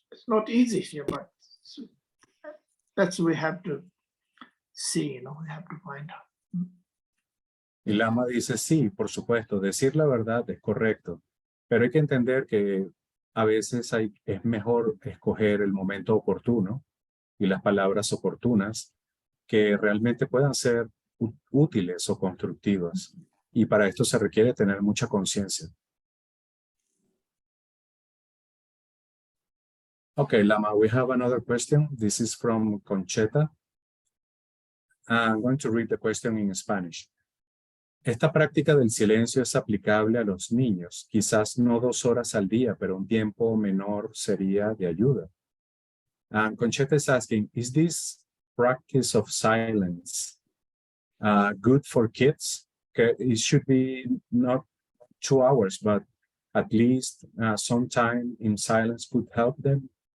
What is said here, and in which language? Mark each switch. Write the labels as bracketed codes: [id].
[en] It's not easy here, but that's we have to see, we have to find out. [es] Y Lama dice, sí, por supuesto, decir la verdad es correcto, pero hay que entender que a veces es mejor escoger el momento oportuno y las palabras oportunas que realmente puedan ser útiles o constructivas. Y para esto se requiere tener mucha conciencia. [en] Okay, Lama, we have another question. This is from Concheta. I'm going to read the question in Spanish. [es] Esta práctica del silencio es aplicable a los niños. Quizás no 2 horas al día, pero un tiempo menor sería de ayuda. [en] And Concheta is asking, is this practice of silence good for kids? It should be not 2 hours, but at least some time in silence could help them.